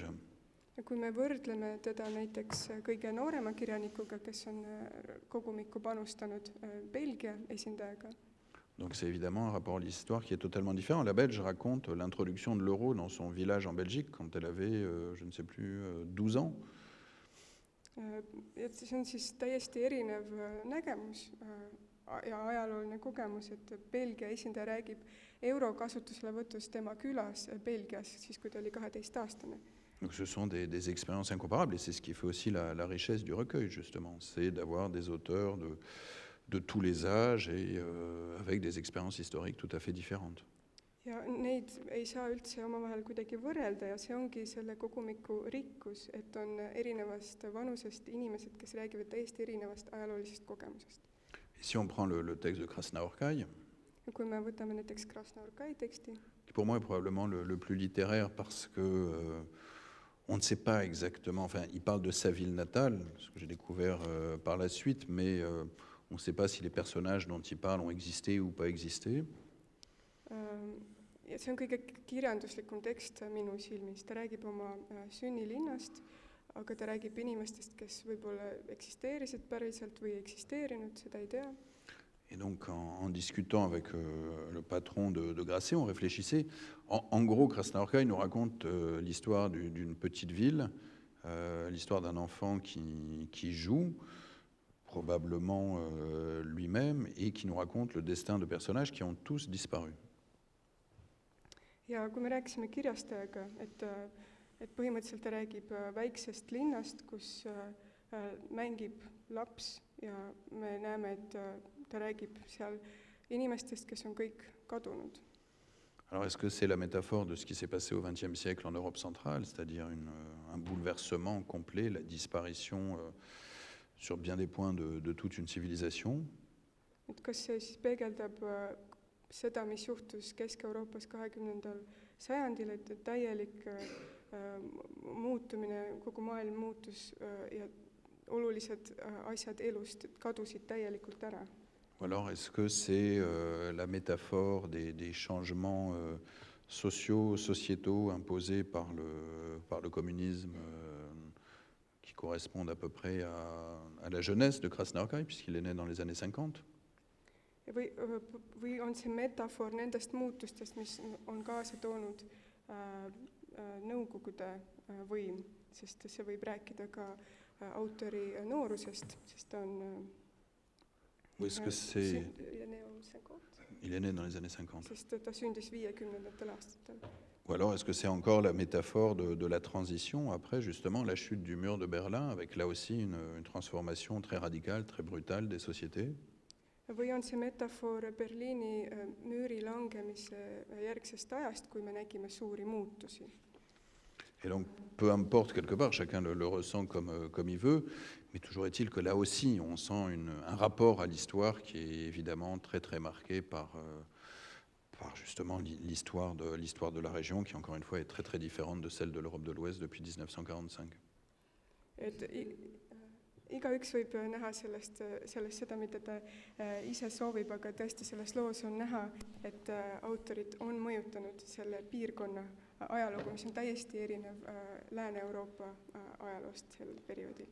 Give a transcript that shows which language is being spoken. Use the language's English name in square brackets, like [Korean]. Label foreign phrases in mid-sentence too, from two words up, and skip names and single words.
[Estonian] Ja kui me võrdleme teda näiteks kõige noorema kirjanikuga, kes on kogumikku panustanud, Belgia esindajaga. [French] Donc c'est évidemment un rapport à l'histoire qui est totalement différent. La Belge raconte l'introduction de l'euro dans son village en Belgique quand elle avait, je ne sais plus, 12 ans. [Estonian] Et see on siis täiesti erinev nägemus ja ajalooline kogemus, et Belgia esindaja räägib euro kasutuselevõtust tema külas Belgias, siis kui ta oli 12-aastane. [French] Donc ce sont des expériences incomparables et c'est ce qui fait aussi la richesse du recueil, justement. C'est d'avoir des auteurs de tous les âges et avec des expériences historiques tout à fait différentes. [Estonian] Ja neid ei saa üldse omavahel kuidagi võrrelda ja see ongi selle kogumiku rikkus, et on erinevast vanusest inimesed, kes räägivad täiesti erinevast ajaloolisest kogemusest. [French] Et si on prend le texte de Krasnaorkai, [Estonian] ja kui me võtame näiteks Krasnaorkai teksti, [French] qui pour moi est probablement le plus littéraire parce que on ne sait pas exactement, enfin il parle de sa ville natale, ce que j'ai découvert par la suite, mais on ne sait pas si les personnages dont il parle ont existé ou pas existé. [Estonian] Ja see on kõige kirjanduslikum tekst minu silmis. Ta räägib oma sünnilinnast, aga ta räägib inimestest, kes võib-olla eksisteerisid päriselt või eksisteerinud, seda ei tea. [French] Et donc, en discutant avec le patron de Grasset, on réfléchissait. En gros, Krasnaorka, il nous raconte l'histoire d'une petite ville, l'histoire d'un enfant qui joue, probablement lui-même, et qui nous raconte le destin de personnages qui ont tous disparu. [Estonian] Ja kui me rääkisime kirjastajaga, et põhimõtteliselt ta räägib väiksest linnast, kus mängib laps ja me näeme, et ta räägib seal inimestest, kes on kõik kadunud. [French] Alors, est-ce que c'est la métaphore de ce qui s'est passé au XXe siècle en Europe centrale, c'est-à-dire un bouleversement complet, la disparition sur bien des points de toute une civilisation? [Estonian] Et kas see siis peegeldab seda, mis juhtus Kesk-Euroopas 20. sajandil, et täielik muutumine, kogu maailm muutus ja olulised asjad elust kadusid täielikult ära? [French] Ou alors est-ce que c'est la métaphore des changements sociétaux imposés par le communisme qui correspondent à peu près à la jeunesse de Krasnaorka, puisqu'il est né dans les années 50? [Estonian] Või on see metafoor nendest muutustest, mis on kaasa toonud Nõukogude võim, sest see võib rääkida ka autori noorusest, sest ta on [French] Ou est-ce que c'est... Il est né dans les années 50. [Estonian] Sest ta sündis 50. aastatel. [French] Ou alors est-ce que c'est encore la métaphore de la transition après justement la chute du mur de Berlin, avec là aussi une transformation très radicale, très brutale des sociétés? [Estonian] Või on see metafoor Berliini müüri langemise järgsest ajast, kui me nägime suuri muutusi? [French] Et donc, peu importe, quelque part, chacun le ressent comme il veut, mais toujours est-il que là aussi, on sent un rapport à l'histoire qui est évidemment très très marqué par justement l'histoire de la région, qui encore une fois est très très différente de celle de l'Europe de l'Ouest depuis 1945. [Estonian] Igaüks võib näha sellest seda, mida ta ise soovib, aga tõesti selles loos on näha, et autorid on mõjutanud selle piirkonna ajalugu, mis on täiesti erinev Lääne-Euroopa ajaloost sel perioodil.